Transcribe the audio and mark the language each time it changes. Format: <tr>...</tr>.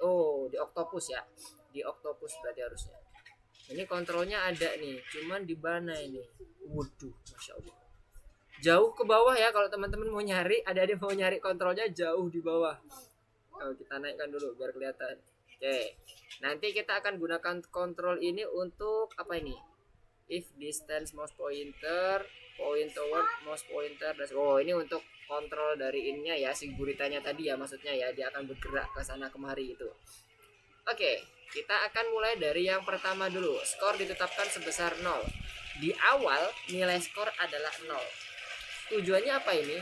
<id>Oh, di Octopus ya. Di Octopus berarti harusnya. Ini kontrolnya ada nih, cuman di mana ini? Waduh, masya Allah. Jauh ke bawah ya, kalau teman-teman mau nyari, ada mau nyari kontrolnya jauh di bawah. Kita naikkan dulu biar kelihatan. Oke, nanti kita akan gunakan kontrol ini untuk apa ini?</id> <en>If distance mouse pointer, point toward mouse pointer.</en> <id>Ini untuk kontrol dari ininya ya, si guritanya tadi ya, maksudnya ya, dia akan bergerak ke sana kemari itu. Oke, kita akan mulai dari yang pertama dulu. Skor ditetapkan sebesar 0. Di awal nilai skor adalah 0. Tujuannya apa ini?</id>